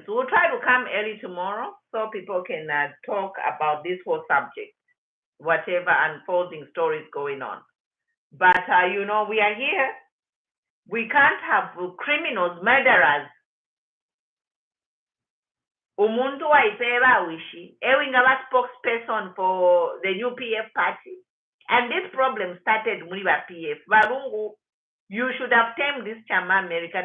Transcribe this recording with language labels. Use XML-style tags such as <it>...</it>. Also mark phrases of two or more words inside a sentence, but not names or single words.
<en>We'll try to come early tomorrow so people can talk about this whole subject, whatever unfolding stories going on. But, we are here. We can't have criminals, murderers.</en> <bem>Umuntu waipera wishi.</bem> <en>Ewingaba spokesperson for the new PF party. And this problem started with PF. Barungu, you should have tamed this Chama America.</en>